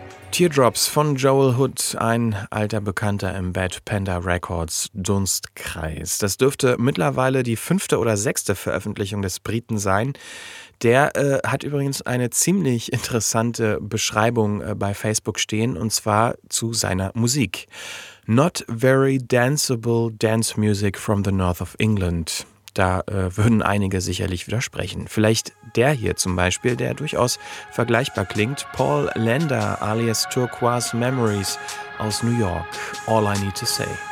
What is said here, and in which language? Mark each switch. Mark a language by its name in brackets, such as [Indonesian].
[German] Teardrops von Joel Hood, ein alter Bekannter im Bad Panda Records Dunstkreis. Das dürfte mittlerweile die 5. oder 6. Veröffentlichung des Briten sein. Der hat übrigens eine ziemlich interessante Beschreibung bei Facebook stehen, und zwar zu seiner Musik. [English] Not very danceable dance music from the north of England. [German] Da würden einige sicherlich widersprechen. Vielleicht der hier zum Beispiel, der durchaus vergleichbar klingt. Paul Lander alias Turquoise Memories aus New York. All I Need to Say.